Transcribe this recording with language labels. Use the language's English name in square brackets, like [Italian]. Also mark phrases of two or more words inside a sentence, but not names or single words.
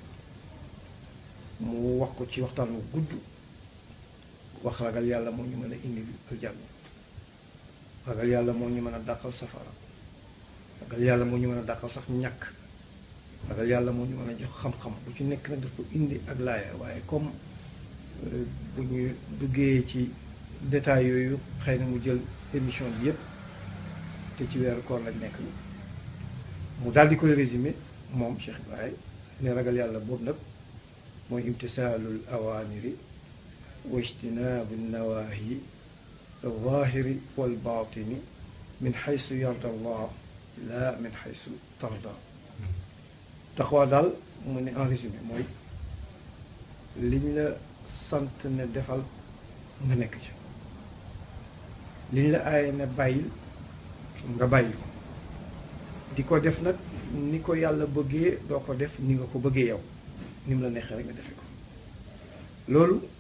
[Wolof] mu wax ko ci waxtaan wu gudd wax ragal yàlla moo ñu mën a indi aljanna ragal yàlla moo ñu mën a dàqal safara ragal yàlla moo ñu mën a dàqal sax ñàkk ragal yàlla moo ñu mën a jox xam-xam bu ci nekk nag daf ko indi ak laaya waaye comme bu ñu duggee ci détails yooyu xëy na mu jël émission bi yépp te ci weeru koor lañ nekk mu daal di koy résumé moom Cheikh Ibrahim ne ragal yàlla boobu nag mooy [Arabic] امتثال الأوامر واجتناب النواهي الظاهر والباطن من حيث يرضى الله لا من حيث ترضى تقوى [Wolof] دال من [French] en résumé [Wolof] mooy liñ la sant ne defal nga nekk ci liñ la aaye ne bàyyil nga bàyyi ko di ko def nag ni ko yàlla bëggee doo ko def ni nga ko bëggee yow ni mu la neexee rek nga defe ko loolu nag nga